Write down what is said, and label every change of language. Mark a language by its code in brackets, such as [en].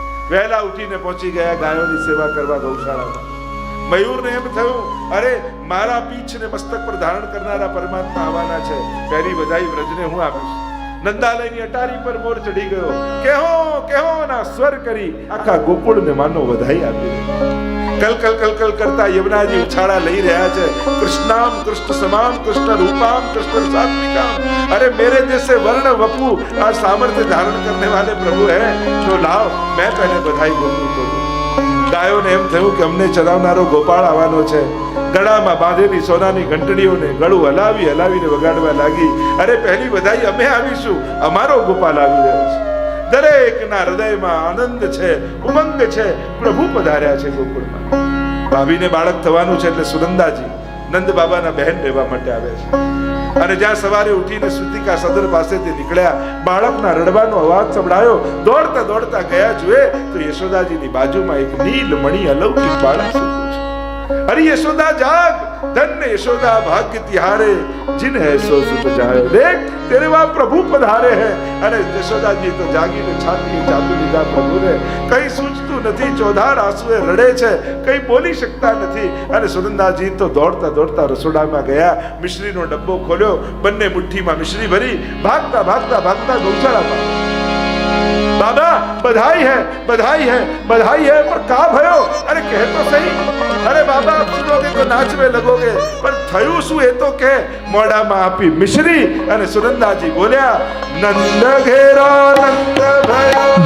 [gu] વહેલા ઉઠીને પહોંચી ગયા ગાયોની સેવા કરવા ગૌશાળામાં. મયુરને એમ થયું, અરે મારા પીછને મસ્તક પર ધારણ કરનારા પરમાત્મા આવવાના છે, પહેલી બધાઈ વ્રજને હું આપીશ. નંદાલયની અટારી પર મોર ચડી ગયો. કેહો કેહો ના સ્વર કરી આખા ગોકુળને માનો વધાઈ આપી. કલ કલ કલ કલ કરતા યમુનાજી ઉછાળા લઈ રહ્યા છે. [sa] કૃષ્ણામ કૃષ્ણ સમામ કૃષ્ણ રૂપામ કૃષ્ણ સાત્વિકામ. [hi] અરે मेरे जैसे वर्ण वपु और सामर्थ्य धारण करने वाले प्रभु है, तो लाओ मैं पहले बधाई बोलूं करूं. [gu] ગાયોને એમ થયું કે અમને ચરાવનારો ગોપાળ આવવાનો છે. ગળામાં બાંધેલી સોનાની ઘંટડીઓને ગળું હલાવીને વગાડવા લાગી. અરે પહેલી બધાઈ અમે આવીશું, અમારો ગોપાલ આવી રહ્યો છે. દરેકના હૃદયમાં આનંદ છે, ઉમંગ છે. પ્રભુ પધાર્યા છે ગોકુળમાં. ભાભીને બાળક થવાનું છે એટલે સુનંદાજી નંદ બાબાના બહેન રહેવા માટે આવે છે. અને જ્યાં સવારે ઉઠીને સુતિકા સદર પાસેથી નીકળ્યા, બાળકના રડવાનો અવાજ સંભળાયો. દોડતા દોડતા ગયા જુએ તો યશોદાજીની બાજુમાં એક નીલ મણિ અલૌકિક બાળક સૂતું છે. [hi] અરે યશોદા જાગ, ધન્ય યશોદા ભાગ્ય તિહારે, जिन है सो सुत जाए. देख तेरे वहां प्रभु पधारे हैं. [gu] અને યશોદાજી તો જાગીને છાતી ચાપી લીધા પ્રભુને. કઈ સૂચતું નથી, ચોધાર આંસુએ રડે છે, કઈ બોલી શકતા નથી. અને સુનંદાજી તો દોડતા દોડતા રસોડામાં ગયા, મિશ્રીનો ડબ્બો ખોલ્યો, બંને મુઠ્ઠીમાં મિશ્રી ભરી ભાગતા ભાગતા ભાગતા ગૌશાળામાં. [hi] बाबा बधाई है बधाई है बधाई है, पर का भयो? अरे कह तो सही. अरे बाबा आप सुनोगे तो नाचवे लगोगे, पर थયું [gu] શું એ તો કે. મોઢામાં આપી મિશ્રી અને સુનંદાજી બોલ્યા, [hi] નંદ ઘેરા નંદ ભયો,